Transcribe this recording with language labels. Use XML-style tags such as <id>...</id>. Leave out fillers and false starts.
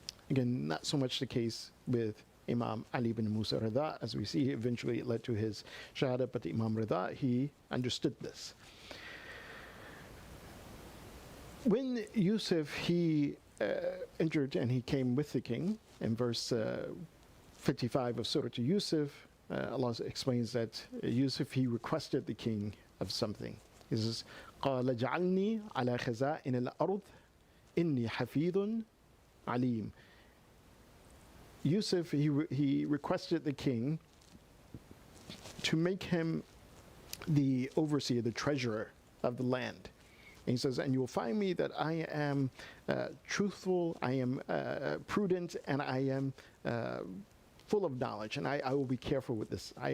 <en>Again, not so much the case with Imam Ali bin Musa Ridha, as we see eventually it led to his shahada, but Imam Ridha, he understood this. When Yusuf, he entered and he came with the king, in verse 55 of Surah Yusuf, Allah explains that Yusuf, he requested the king of something. He says,</en> <ar>قَالَ جَعَلْنِي عَلَى خَزَائِنِ الْأَرْضِ إِنِّي حَفِيظٌ عَلِيمٌ.</ar> <en>Yusuf, he requested the king to make him the overseer, the treasurer of the land. And he says, and you will find me that I am truthful, I am prudent, and I am full of knowledge, and I will be careful with this.</en>